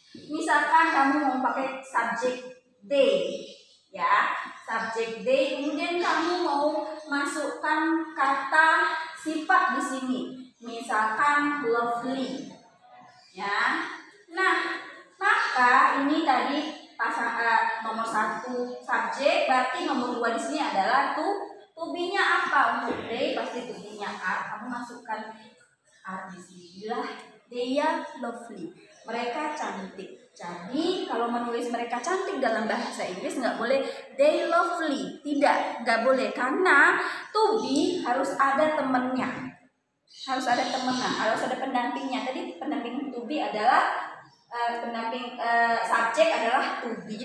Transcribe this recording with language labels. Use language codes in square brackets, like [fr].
[id] Misalkan kamu mau pakai subjek they, ya, subjek they, kemudian kamu mau masukkan kata sifat di sini, misalkan lovely, ya. Nah, maka ini tadi nomor 1 subjek, berarti nomor 2 di sini adalah to be-nya apa? Untuk they pasti to be-nya are, kamu masukkan are di sini. [en] They are lovely, [id] mereka cantik. Jadi kalau menulis mereka cantik dalam bahasa Inggris nggak boleh [en] they lovely, [id] nggak boleh, karena to be harus ada temennya, harus ada pendampingnya. Tadi pendamping to be adalah pendamping subjek adalah to be.